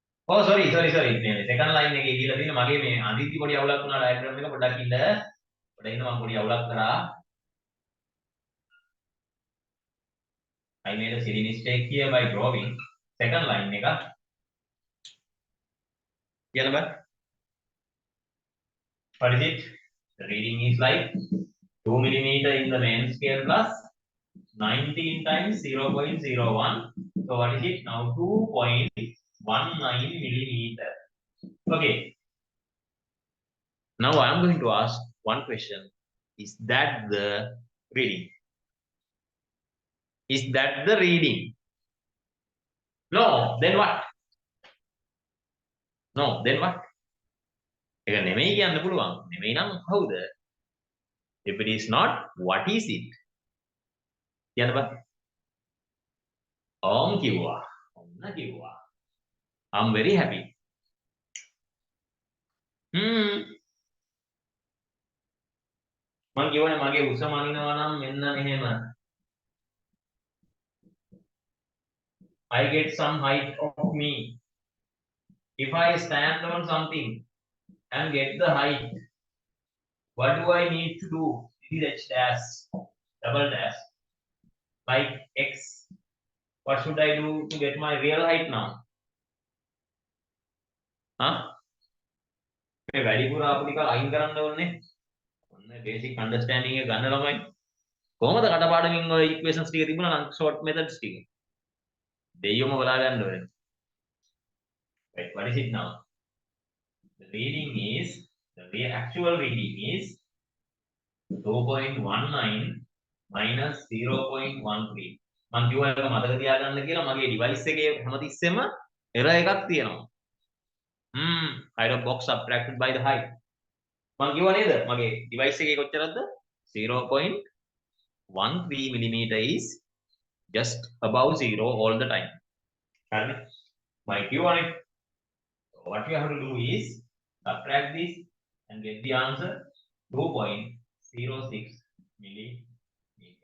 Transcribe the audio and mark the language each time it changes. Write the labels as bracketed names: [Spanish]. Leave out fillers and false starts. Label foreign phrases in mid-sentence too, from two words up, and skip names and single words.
[English] Oh, sorry. Second line [Sinhala] එකේ කියලා තියෙන මගේ මේ අදිති පොඩි අවුලක් වුණා diagram එක පොඩ්ඩක් ඉන්න. පොඩ්ඩක් ඉන්න මම පොඩි අවුලක් කරා. [English] I made a silly mistake here by drawing second line එක. [Sinhala] කියන්න බෑ. [English] What is it? The reading is like 2 millimeter in the main scale plus 19 times 0.01. So what is it now? 2.19 millimeter. Okay. Now I am going to ask one question. Is that the reading? Is that the reading? No. Then what? No. Then what? [Sinhala] ඒක නෙමෙයි කියන්න පුළුවන්. නෙමෙයි නම් කවුද? [English] If it is not, what is it? [Sinhala] කියන්න බෑ. කිව්වා. ඔන්න කිව්වා. [English] I'm very happy. [Sinhala] මම කියවනේ මගේ උස මනිනවා නම් මෙන්න මෙහෙම. [English] I get some height of me. If I stand on something and get the height, what do I need to do? This is h dash, double dash, like x. What should I do to get my real height now? [Sinhala] Huh? මේ වැඩිපුර අපු ටික අයින් කරන්න ඕනේ. ඔන්න [English] basic understanding [Sinhala] එක ගන්න ළමයි. කොහොමද කටපාඩමින් ඔය equations ටික තිබුණා නම් [English] short methods [Sinhala] ටික. දෙයියොම බලා ගන්න ඕනේ. [English] Right, what is it now? The reading is, the actual reading is 2.19 minus 0.13. [Sinhala] මම කිව්වා ඒක මතක තියාගන්න කියලා මගේ device එකේ හැමතිස්සෙම error එකක් තියෙනවා. [English] height of box subtracted by the height. [Sinhala] මම කිව්වා නේද මගේ device එකේ කොච්චරද? [English] 0.13 millimeter is just above 0 all the time. [Sinhala] හරිනේ? මම කිව්වා නේ. [English] What you have to do is subtract this and get the answer 2.06 millimeter.